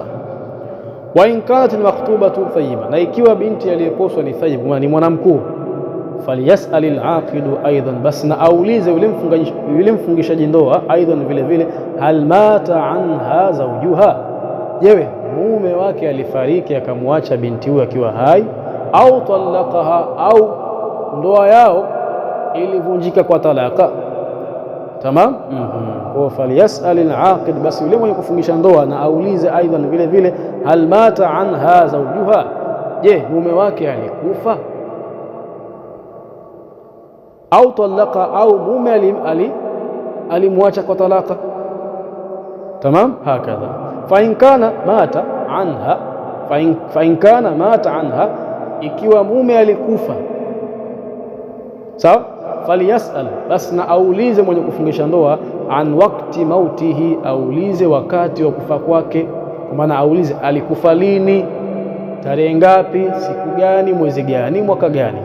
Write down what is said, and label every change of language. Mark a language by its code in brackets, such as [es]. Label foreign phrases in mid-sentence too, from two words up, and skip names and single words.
[ar] وإن كانت المخطوبة ثيبا, [sw] na ikiwa binti aliyeposwa ni thayyib, ni mwanamkuu, [ar] فليسأل العاقد أيضا, [sw] bas na aulize yule mfungishaji ndoa aidan vile vile, [ar] هل مات عنها زوجها, [sw] jewe mume wake alifariki akamwacha binti huyo akiwa hai, au talaqaha, au ndoa yao ilivunjika kwa talaka. Tamam. Kwa [ar] فليسأل العاقد, [sw] basi yule mwenye kufungisha ndoa na aulize aidan vile vile, [ar] هل مات عنها زوجها, [sw] je mume wake alikufa, au talaka, au mume alimwacha kwa talaka. [ar] تمام، هكذا. فإن كان مات عنها، فإن كان مات عنها, [sw] ikiwa mume alikufa, sawa, falyasal, basi na aulize mwenye kufungisha ndoa, [ar] عن وقت موته, [sw] aulize wakati wa kufa kwake, kwa maana aulize alikufa lini, tarehe ngapi, siku gani, mwezi gani, mwaka gani.